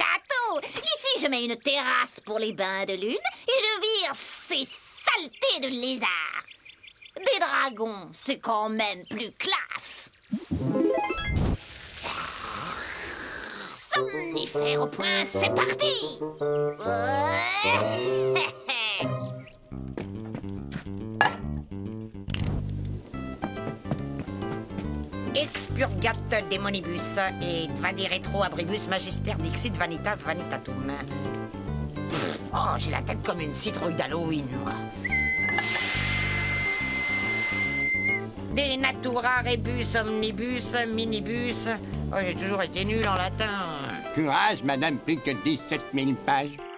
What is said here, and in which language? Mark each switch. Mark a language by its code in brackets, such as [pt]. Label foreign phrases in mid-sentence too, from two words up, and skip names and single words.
[fr] Ici, je mets une terrasse pour les bains de lune et je vire ces saleté de lézard. Des dragons, c'est quand même plus classe. Somnifère au point, c'est parti. [la] Expurgate Demonibus et Vade Retro Abribus Magister Dixit Vanitas Vanitatum. [fr] Oh, j'ai la tête comme une citrouille d'Halloween, moi. [la] De Natura Rebus Omnibus Minibus. [fr] Oh, j'ai toujours été nul en latin. Courage, madame, plus que 17 000 pages.